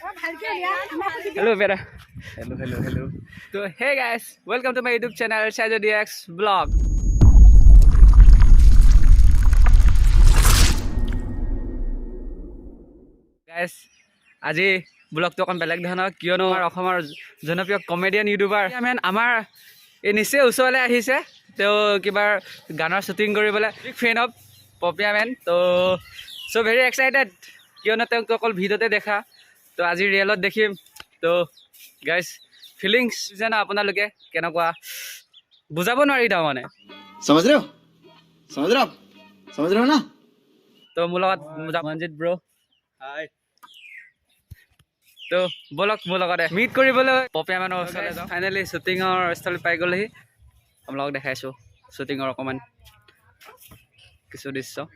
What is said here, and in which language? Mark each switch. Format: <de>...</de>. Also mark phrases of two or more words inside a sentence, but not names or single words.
<en>Hello, Vera. Hello. So, hey guys, welcome to my YouTube channel, Shajo DX Vlog. Guys,</en> <as>আজি ব্লগটো অকণ বেলেগ ধৰণৰ কিয়নো অসমৰ জনপ্ৰিয় কমেডিয়ান ইউটিউবাৰ আমাৰ এই নিশ্চয় ওচৰলৈ আহিছে তেওঁ কিবা গানৰ শ্বুটিং কৰিবলৈ</as> <en>big fan of</en> <as>পপিয়া মেন তো</as> <en>very excited</en> <as>কিয়নো তেওঁক অকল ভিডিঅ'তে দেখা তো আজি ৰিয়েলত দেখিম তো</as> <en>guys feelings</en> <as>জানো আপোনালোকে কেনেকুৱা বুজাব নোৱাৰি তাৰমানে</as> <hi>समझ रहे हो ना</hi> <as>তো মোৰ লগত মনজিত ব্ৰ হাই তো বলক মোৰ লগতে মিট কৰিবলৈ পপিয়া মেনৰ ওচৰলৈ যাওঁ ফাইনেলি শ্বুটিঙৰ স্থলী পাই গ'লেহি আপোনালোকক দেখাইছোঁ শ্বুটিঙৰ অকণমান কিছু দৃশ্য</as>